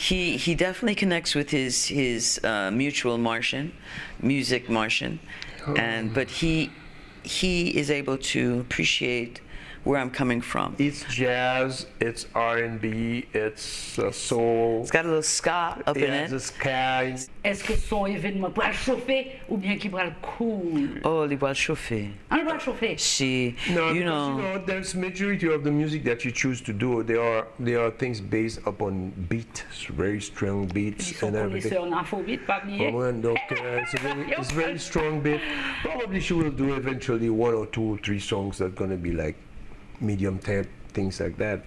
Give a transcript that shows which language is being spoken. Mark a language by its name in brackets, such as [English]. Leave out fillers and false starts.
[English] He definitely connects with his mutual music Martian, but he is able to appreciate where I'm coming from. It's jazz, it's R&B, it's soul. It's got a little ska up in it. It's ska. [French] Est-ce que son événement va chauffer ou bien qu'il va cool? Oh, il va chauffer. Il va chauffer. [English] No, there's majority of the music that you choose to do. There are things based upon beats, very strong beats and everything. It's very strong beat. Probably she will do eventually 1 or 2 or 3 songs that are gonna be like medium temp, things like that.